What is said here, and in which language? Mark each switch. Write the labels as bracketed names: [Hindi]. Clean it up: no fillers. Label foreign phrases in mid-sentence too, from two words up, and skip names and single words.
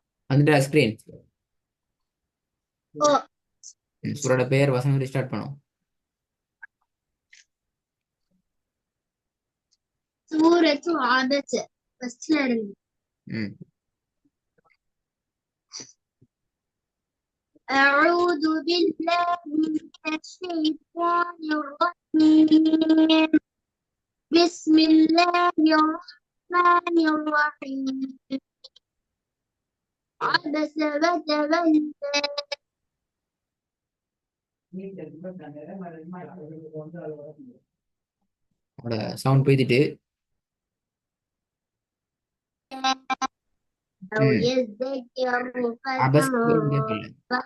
[Tamil] வந்துட்டு ஸ்கிரீன். ஓ. சூரோட பேர் வசனம் ஸ்டார்ட் பண்ணும். சூரத்து ஆபத்து ஃபர்ஸ்ட்ல இருந்து. ம். [Arabic] أعوذ بالله من الشيطان الرجيم. بسم الله الرحمن الرحيم. عبس وتولى. [Tamil] அவனோட சவுண்ட் போய்த்திட்டு. [Arabic] أو ம். يذكر [Tamil] அபஸ் கேட்கல. [Arabic] فتنفع.